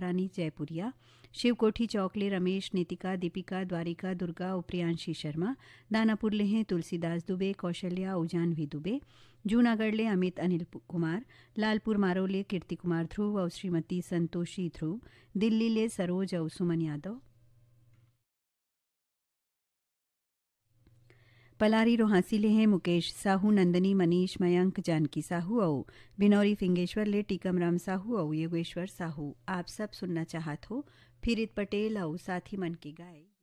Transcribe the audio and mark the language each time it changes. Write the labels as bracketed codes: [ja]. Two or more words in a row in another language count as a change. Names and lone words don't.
[hne] रानी जयपुरिया, शिवकोठी चौकले रमेश, नीतिका, दीपिका, द्वारिका, दुर्गा और प्रियांशी शर्मा, दानापुर ले हैं तुलसीदास दुबे, कौशल्या और जानवी दुबे, जूनागढ़ ले अमित अनिल कुमार, लालपुर मारोले कीर्ति कुमार ध्रुव और श्रीमती संतोषी ध्रुव, दिल्ली ले सरोज और सुमन यादव, पलारी रोहासी ले हैं मुकेश साहू, नंदनी, मनीष, मयंक, जानकी साहू और बिनौरी फिंगेश्वर ले टीकमराम साहू और योगेश्वर साहू। आप सब सुनना चाहत हो फिरित पटेल और साथी मन की गाय।